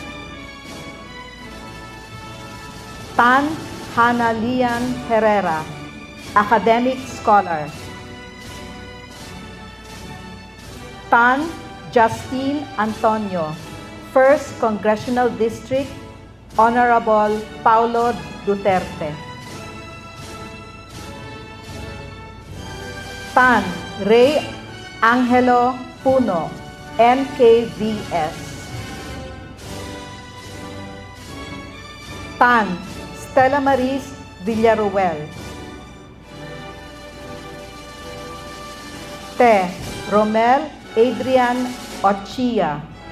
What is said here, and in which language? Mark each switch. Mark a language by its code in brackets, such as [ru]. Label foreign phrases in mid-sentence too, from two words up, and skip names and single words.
[tl] Tan Hannah Lian Herrera, Academic Scholar. Tan Justine Antonio, 1st Congressional District, Honorable Paulo Duterte. Tan Ray Angelo Puno, NKVS. Tan Stella Maris Villaruel. Te Romel Adrian Ochia.